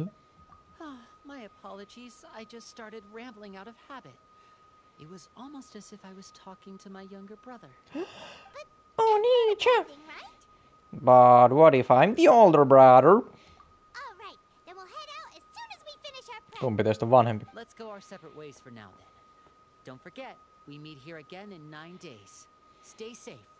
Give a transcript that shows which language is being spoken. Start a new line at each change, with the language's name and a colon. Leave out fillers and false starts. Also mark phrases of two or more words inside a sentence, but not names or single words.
English: My apologies. I just started rambling out of habit. It was almost as if I was talking to my younger brother. Oh, Nietzsche. But what if I'm the older brother? All right, then we'll head out as soon as we finish our prep.
Finnish: Kumpi teistä on vanhempi?
English: Let's go our separate ways for now then. Don't forget, we meet here again in 9 days. Stay safe.